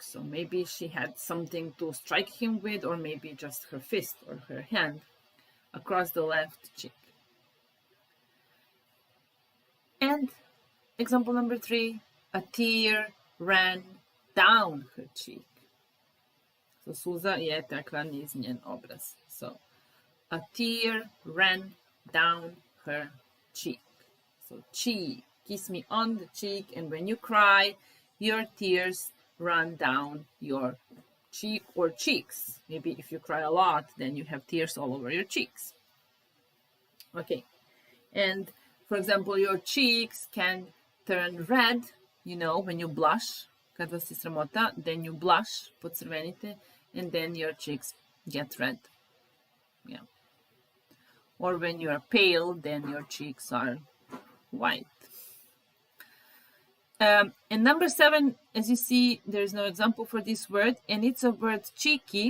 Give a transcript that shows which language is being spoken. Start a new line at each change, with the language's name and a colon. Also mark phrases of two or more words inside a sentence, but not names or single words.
English: So maybe she had something to strike him with, or maybe just her fist or her hand across the left cheek. And example number 3, a tear ran down her cheek.
Serbian: So suza je tekla niz njen obraz.
English: So a tear ran down her cheek. So cheek, kiss me on the cheek, and when you cry, your tears run down your cheek or cheeks. Maybe if you cry a lot, then you have tears all over your cheeks. Okay, and for example, your cheeks can turn red, you know, when you blush.
Serbian: Kad vas je sramota,
English: then you blush, pocrvenite, and then your cheeks get red. Yeah. Or when you are pale, then your cheeks are white. And number 7, as you see, there is no example for this word, and it's a word cheeky.